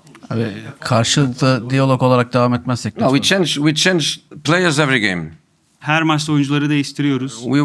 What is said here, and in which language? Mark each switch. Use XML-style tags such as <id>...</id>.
<tr>Abi, karşılıklı diyalog olarak devam etmezsek</tr> <en>No,</en> <tr>lütfen.</tr> <en>we change players every game.</en> <tr>Her maçta oyuncuları değiştiriyoruz.</tr>